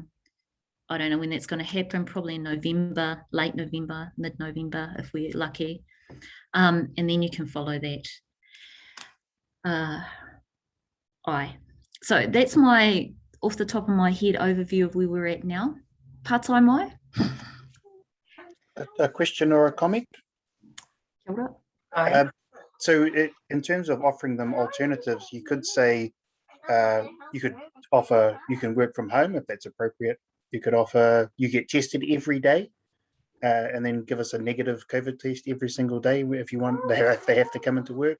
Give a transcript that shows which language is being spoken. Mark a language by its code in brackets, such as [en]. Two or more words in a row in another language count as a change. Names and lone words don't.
[en] I don't know when that's going to happen, probably in November, late November, mid-November, if we're lucky. And then you can follow that. So that's my, off the top of my head, overview of where we're at now. [mi] Pātai mai? [en] A question or a comment? [mi] Kia ora. [en] So in terms of offering them alternatives, you could say you could offer, you can work from home if that's appropriate. You could offer, you get tested every day and then give us a negative COVID test every single day if you want, if they have to come into work.